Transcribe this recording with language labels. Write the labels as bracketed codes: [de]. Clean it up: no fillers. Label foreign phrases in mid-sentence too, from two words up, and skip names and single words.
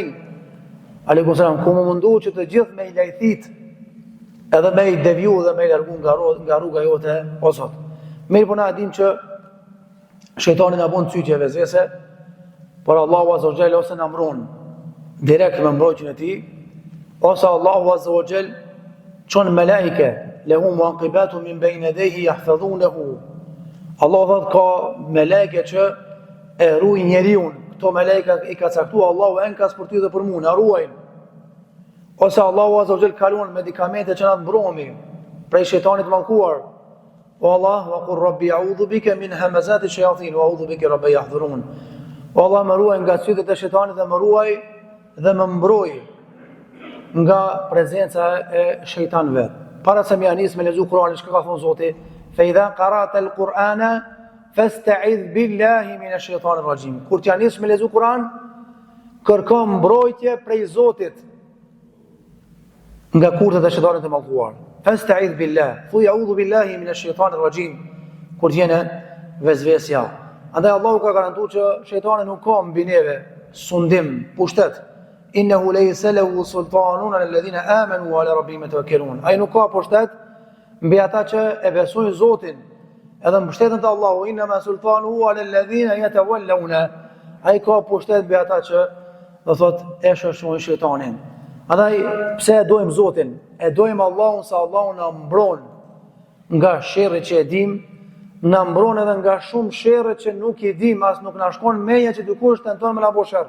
[ar] عليكم السلام, [sq] ku më mundu që të gjithë me i lajthit edhe me i deviju dhe me i largu nga rruga jote o Zot. Mirë po na dim që shejtani na bën cytje vezvese, por Allahu [ar] عز وجل [sq] ose na mbron direkt me mbrojtjen e tij, ose Allahu [ar] عز وجل [sq] çon melaike [ar] له معقبات من بين يديه يحفظونه. [sq] Allahu thot ka melaike që e ruajnë njeriu. Këto melaika i ka caktuar Allahu enkas për ty dhe për mua, na ruajnë. Ose Allahu [ar] عز وجل [sq] kalon medikamente që na mbromi prej shejtanit mallkuar. [ar] O Allah, وقر رب أعوذ بك من همزات شياطين وأعوذ بك رب يحضرون. [sq] O Allah, më ruaj nga sytet e shejtanit dhe më ruaj dhe më mbroj nga prezenca e shejtanëve. Para se më nis me lezu Kur'anin, çka ka thonë Zoti? [ar] فإذا قرأت القرآن فاستعذ بالله من الشيطان الرجيم. [sq] Kur ti nis me lezu Kur'an, kërko mbrojtje prej Zotit nga kurthet e shejtanit të mallkuar. [ar] فاستعذ بالله, thuaj أعوذ بالله من الشيطان الرجيم. [sq] Kur jene vezvesja. Andaj Allahu ka garantuar që shejtani nuk ka mbi neve sundim, pushtet. [ar] إنه ليس له سلطان على الذين آمنوا وعلى ربهم يتوكلون. [sq] Ai nuk ka pushtet mbi ata që e besojnë Zotin. Edhe mbështetën te Allahu, [ar] إن ما سلطانه على الذين يتولون. [sq] Ai ka pushtet mbi ata që do thot e shoqëron shejtanin. Andaj pse e dojmë Zotin? E dojmë Allahun se Allahu na mbron nga sherri që e dim na mbron edhe nga shumë sherrë që nuk i dim, as nuk na shkon meja që dikush tenton me na bëj sherr.